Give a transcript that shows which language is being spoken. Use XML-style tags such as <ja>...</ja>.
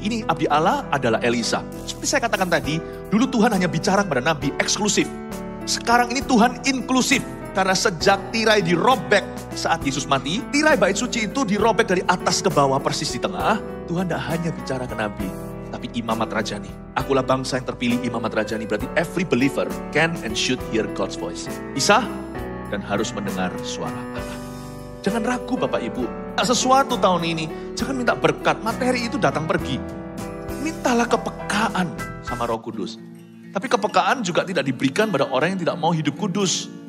<id>Ini abdi Allah adalah Elisa. Seperti saya katakan tadi, dulu Tuhan hanya bicara kepada Nabi eksklusif. Sekarang ini Tuhan inklusif. Karena sejak tirai dirobek saat Yesus mati, tirai bait suci itu dirobek dari atas ke bawah persis di tengah. Tuhan tidak hanya bicara ke Nabi, tapi imamat rajani. Akulah bangsa yang terpilih imamat rajani. Berarti</id> <en>every believer can and should hear God's voice.</en> <id>Bisa dan harus mendengar suara Allah. Jangan ragu Bapak Ibu. Sesuatu tahun ini, jangan minta berkat. Materi itu datang pergi. Mintalah kepekaan sama Roh Kudus. Tapi kepekaan juga tidak diberikan pada orang yang tidak mau hidup kudus.</id>